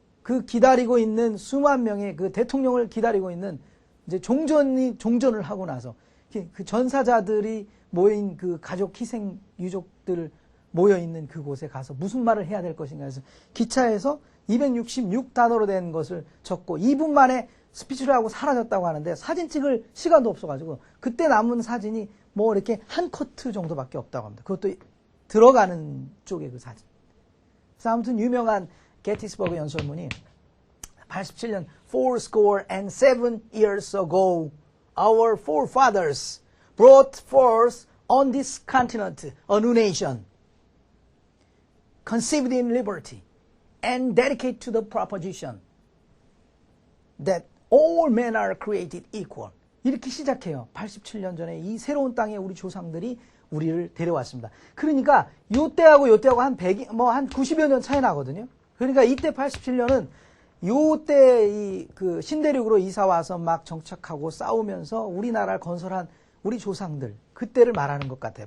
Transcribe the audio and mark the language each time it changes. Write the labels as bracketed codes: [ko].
[ko] 그 기다리고 있는 수만 명의 그 대통령을 기다리고 있는 이제 종전을 하고 나서 그 전사자들이 모인 그 가족 희생 유족들 모여 있는 그곳에 가서 무슨 말을 해야 될 것인가 해서 기차에서 266단어로 된 것을 적고 2분 만에 스피치를 하고 사라졌다고 하는데 사진 찍을 시간도 없어가지고 그때 남은 사진이 뭐 이렇게 한 커트 정도밖에 없다고 합니다. 그것도 들어가는 쪽의 그 사진. 그래서 아무튼 유명한 게티스버그 연설문이 87년 [en] fourscore and 7 years ago our forefathers brought forth on this continent a new nation conceived in liberty and dedicated to the proposition that all men are created equal. [ko] 이렇게 시작해요. 87년 전에 이 새로운 땅에 우리 조상들이 우리를 데려왔습니다. 그러니까 요때하고 한 90여 년 차이 나거든요. 그러니까 이때 87년은 요때 그 신대륙으로 이사 와서 막 정착하고 싸우면서 우리나라를 건설한 우리 조상들 그때를 말하는 것 같아요.